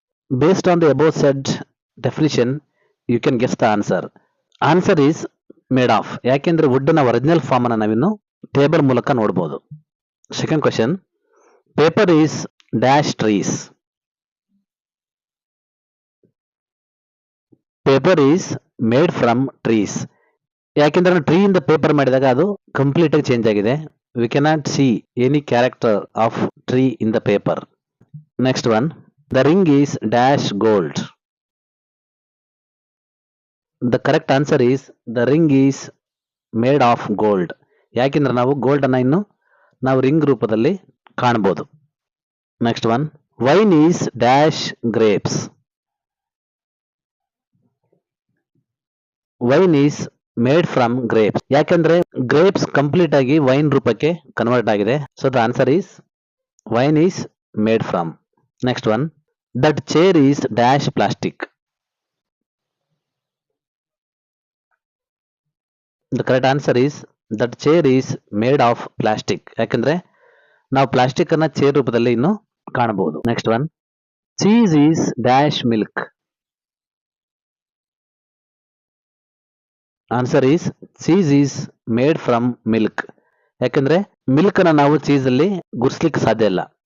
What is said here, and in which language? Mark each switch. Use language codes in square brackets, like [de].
[en] Based on the above said definition, you can guess the answer. Answer is made of. [kn] ಯಾಕೆಂದ್ರೆ wood ನ original form ಅನ್ನ ನಾವಿನ್ನು table ಮೂಲಕ ನೋಡಬಹುದು. [en] Second question, paper is dash trees. Paper is made from trees. [kn] ಯಾಕೆಂದ್ರೆ tree ಇಂದ paper ಮಾಡಿದಾಗ ಅದು ಕಂಪ್ಲೀಟ್ ಆಗಿ ಚೇಂಜ್ ಆಗಿದೆ. [en] We cannot see any character of tree in the paper. Next one, the ring is dash gold. The correct answer is the ring is made of gold. [kn] ಯಾಕೆಂದ್ರೆ ನಾವು gold ಅನ್ನ ಇನ್ನು ನಾವು ring ರೂಪದಲ್ಲಿ ಕಾಣಬಹುದು. [en] Next one, wine is dash grapes. Wine is made from grapes. [kn] ಯಾಕೆಂದ್ರೆ grapes complete ಆಗಿ wine ರೂಪಕ್ಕೆ ಕನ್ವರ್ಟ್ ಆಗಿದೆ. [en] So the answer is wine is made from. Next one, that chair is dash plastic. The correct answer is that chair is made of plastic. [kn] ಯಾಕಂದ್ರೆ ನಾವು plastic ಅನ್ನ chair ರೂಪದಲ್ಲಿ ಇನ್ನು ಕಾಣಬಹುದು. [en] Next one, cheese is dash milk. Answer is cheese is made from milk. [kn] ಯಾಕಂದ್ರೆ milk ಅನ್ನ ನಾವು cheese ಅಲ್ಲಿ ಗುರ್ಸ್ಲಿಕ್ಕೆ ಸಾಧ್ಯ ಇಲ್ಲ.